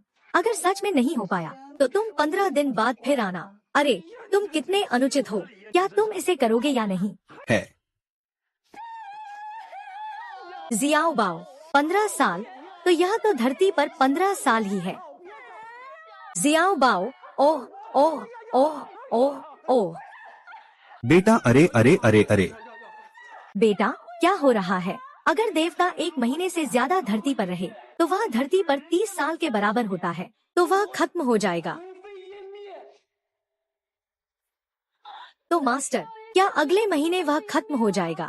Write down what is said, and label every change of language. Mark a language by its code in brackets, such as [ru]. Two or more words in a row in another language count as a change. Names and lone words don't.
[hi] अगर सच में नहीं हो पाया तो तुम 15 दिन बाद फिर आना। अरे तुम कितने अनुचित हो। क्या तुम इसे करोगे या नहीं? है जियाओ बाओ, 15 साल? तो यह तो धरती पर 15 साल ही है। जियाओ बाओ, ओह ओह ओह ओह ओह। बेटा, अरे अरे अरे अरे। बेटा, क्या हो रहा है? अगर देवता 1 महीने से ज्यादा धरती पर रहे तो वह धरती पर 30 साल के बराबर होता है, तो वह खत्म हो जाएगा। तो मास्टर, क्या अगले महीने वह खत्म हो जाएगा?